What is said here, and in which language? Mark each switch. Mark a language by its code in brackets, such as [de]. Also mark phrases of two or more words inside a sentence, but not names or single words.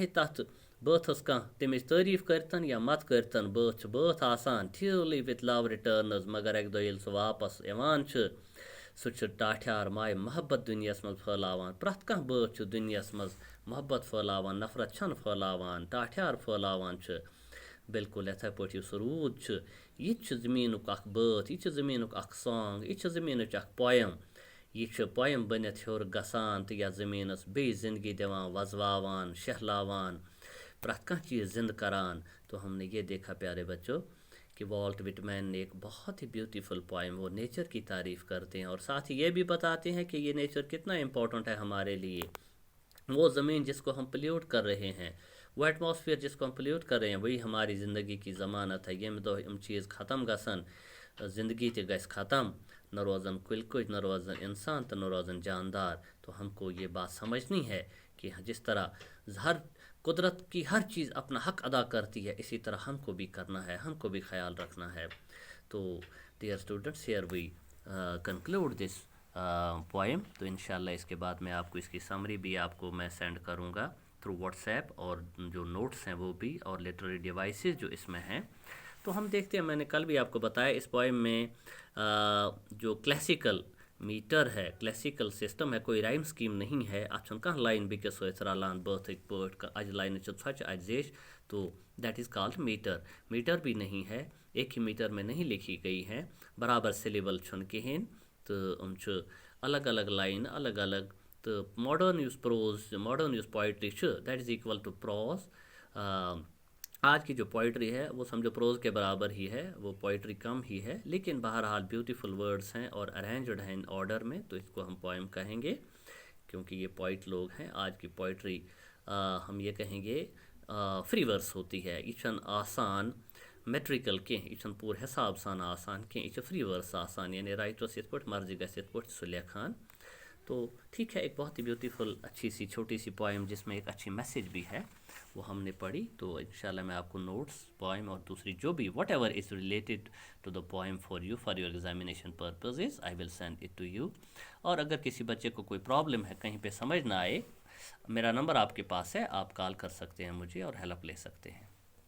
[ks] تَتھ بٲتھَس کانٛہہ تمِچ تعریٖف کٔرۍتَن یا مت کٔرۍتَن بٲتھ چھُ بٲتھ آسان ٹھیٖلٕے [en] with love returns [ks] مگر اَکہِ دۄہ ییٚلہِ سُہ واپَس یِوان چھُ سُہ چھُ ٹاٹھیار ماے محبت دُنیاہَس منٛز پھٲلاوان پرٛٮ۪تھ کانٛہہ بٲتھ چھُ دُنیاہَس منٛز محبت پھٲلاوان نفرت چھَنہٕ پھٲلاوان ٹاٹھیار پھٲلاوان چھُ بالکل یِتھَے پٲٹھۍ یُس روٗد چھُ یہِ تہِ چھُ زٔمیٖنُک اَکھ بٲتھ یہِ چھُ زٔمیٖنُک اَکھ سانٛگ یہِ چھُ زٔمیٖنٕچ اَکھ پویم یہِ چھُ پویم بٔنِتھ ہیوٚر گژھان تہٕ یَتھ زٔمیٖنَس بیٚیہِ زِندگی دِوان وۄزواوان شہلاوان پرٛٮ۪تھ کانٛہہ چیٖز زِندٕ کَران [ur] تو ہم نے یہ دیکھا پیارے بچوں کہ والٹ وٹمین نے ایک بہت ہی بیوٹیفل پوائم وہ نیچر کی تعریف کرتے ہیں اور ساتھ ہی یہ بھی بتاتے ہیں کہ یہ نیچر کتنا امپورٹنٹ ہے ہمارے لیے وہ زمین جس کو ہم پلیوٹ کر رہے ہیں وہ ایٹماسفیئر جس کو ہم پلیوٹ کر رہے ہیں وہی ہماری زندگی کی ضمانت [ks] ہے ییٚمہِ دۄہ یِم چیٖز ختم گژھن زندگی تہِ گژھِ ختم نہ روزن کُلۍ کُٹۍ نہ روزن انسان تو نہ روزن جاندار [ur] تو ہم کو یہ بات سمجھنی ہے کہ جس طرح ہر قدرت کی ہر چیز اپنا حق ادا کرتی ہے اسی طرح ہم کو بھی کرنا ہے ہم کو بھی خیال رکھنا ہے تو [en] dear students here we conclude this poem [ur] تو انشاءاللہ اس کے بعد میں آپ کو اس کی سمری بھی آپ کو میں سینڈ کروں گا [en] through WhatsApp [ur] اور جو نوٹس ہیں وہ بھی اور [en] literary devices [ur] جو اس میں ہیں تو ہم دیکھتے ہیں میں نے کل بھی آپ کو بتایا اس پوئم میں جو کلاسیکل میٹر ہے کلاسیکل سسٹم ہے کوئی رائم سکیم نہیں ہے [ks] اتھ چھُنہٕ کانٛہہ لائن بیٚکِس سۭتۍ رلان بٲتھٕکۍ پٲٹھۍ اجہِ لائنہِ چھِ ژھۄچہِ اجہِ زیچھ تو [en] that is called meter [ur] بھی نہیں ہے ایک ہی میٹر میں نہیں لکھی گئی ہے [ks] برابر سلیبل چھُنہٕ کِہیٖنۍ تہٕ یِم چھِ الگ الگ لائن الگ الگ تہٕ ماڈٲرن یُس پروز ماڈٲرن یُس پوئٹری چھُ [en] that is equal to prose [ur] آج کی جو پوئٹری ہے وہ سمجھو پروز کے برابر ہی ہے وہ پوئٹری کم ہی ہے لیکن بہرحال [en] beautiful words [ur] ہیں اور ارینجڈ ہیں [en] in order [ur] میں تو اس کو ہم پوئم کہیں گے کیونکہ یہ پوئٹ لوگ ہیں آج کی پوئٹری ہم یہ کہیں گے [en] free verse [ks] ہوتی ہے یہ چھنہٕ آسان میٹرِکل کینٛہہ یہ چھنہٕ پوٗرٕ حساب سان آسان کینٛہہ یہ چھِ [en] free verse [ks] آسان یعنی رائٹرس یِتھ پٲٹھۍ مرضی گژھِ یِتھ پٲٹھۍ سُہ لیکھان [ur] تو ٹھیک ہے ایک بہت ہی بیوٹیفل اچھی سی چھوٹی سی پوئم جس میں ایک اچھی میسیج بھی ہے وہ ہم نے پڑھی تو انشاءاللہ میں آپ کو نوٹس پوئم اور دوسری جو بھی [en] whatever is related to the poem for you for your examination purposes I will send it to you [ur] اور اگر کسی بچے کو کوئی پرابلم ہے کہیں پہ سمجھ نہ آئے میرا نمبر آپ کے پاس ہے آپ کال کر سکتے ہیں مجھے اور ہیلپ لے سکتے ہیں